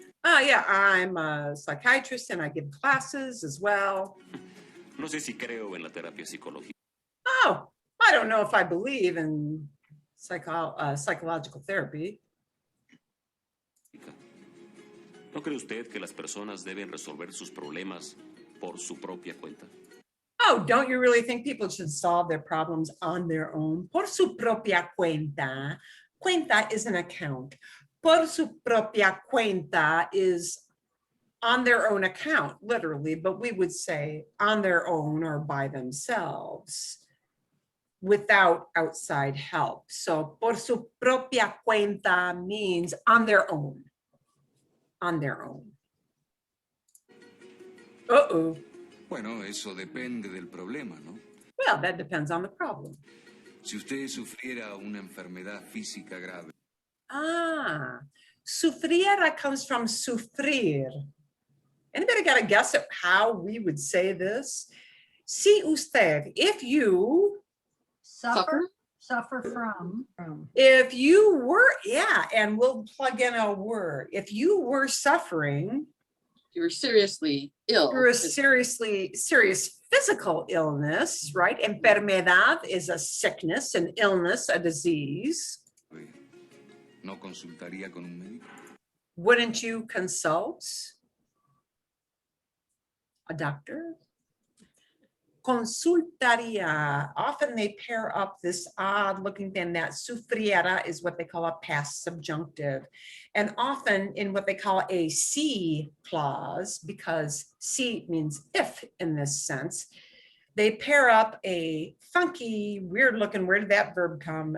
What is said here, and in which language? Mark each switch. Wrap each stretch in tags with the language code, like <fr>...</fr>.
<en>Oh, yeah, I'm a psychiatrist and I give classes as well.</en> <es>No sé si creo en la terapia psicológica.</es> <en>Oh, I don't know if I believe in psychological therapy.</en> <es>¿No cree usted que las personas deben resolver sus problemas por su propia cuenta?</es> <en>Oh, don't you really think people should solve their problems on their own?</en> <es>Por su propia cuenta.</es> <en>Cuenta is an account.</en> <es>Por su propia cuenta</es> <en>is on their own account, literally, but we would say on their own or by themselves without outside help. So</en> <es>por su propia cuenta</es> <en>means on their own. On their own. Uh-oh.</en> <es>Bueno, eso depende del problema, ¿no?</es> <en>Well, that depends on the problem.</en> <es>Si usted sufriera una enfermedad física grave,</es> <en>Sufriera comes from sufrir. Anybody got a guess at how we would say this?</en> <es>Si usted,</es> <en>if you, Suffer from. if you were, yeah, and we'll plug in a word. If you were suffering, You're seriously ill. you're a serious physical illness, right? Enfermedad is a sickness, an illness, a disease.</en> <es>¿no consultaría con un médico?</es> <en>Wouldn't you consult a doctor? Consultaría. Often they pair up this odd looking thing. That sufriera is what they call a past subjunctive. And often in what they call a si clause, because si means if in this sense, they pair up a funky, weird looking, where did that verb come?</en>